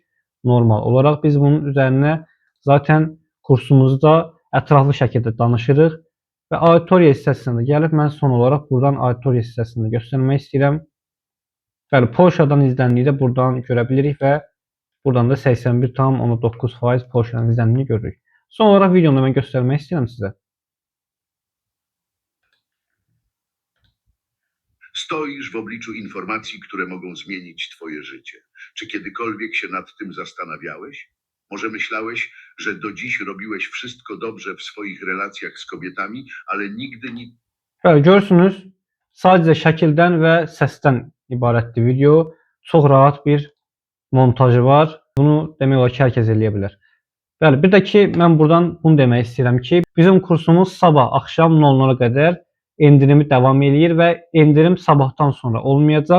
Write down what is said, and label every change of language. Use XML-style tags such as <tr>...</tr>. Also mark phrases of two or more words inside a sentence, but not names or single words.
<az>Normal olaraq biz bunun üzərinə zaten kursumuzda ətraflı şəkildə danışırıq və auditoriya hissəsinə gəlib mən son olaraq buradan auditoriya hissəsində göstərmək istəyirəm. Bəli, Polşadan izləndiyi də buradan görə bilirik və buradan da 81,9% Polşadan izləndiyini görürük. Son olaraq videonu mən göstərmək istəyirəm sizə.</az> <pl>Stoisz w obliczu informacji, które mogą zmienić twoje życie. Czy kiedykolwiek się nad tym zastanawiałeś? Może myślałeś, że do dziś robiłeś wszystko dobrze w swoich relacjach z kobietami, ale nigdy nie...</pl> <az>Bəli, görürsünüz, sadəcə şəkildən və səsdən ibarətdir video. Çox rahat bir montajı var. Bunu demək olar ki, hər kəs eləyə bilər. Bəli, bir də ki, mən buradan bunu demək istəyirəm ki, bizim kursumuz sabah axşam 00'a qədər endirimi davam eləyir və endirim sabahdan sonra olmayacaq.</az>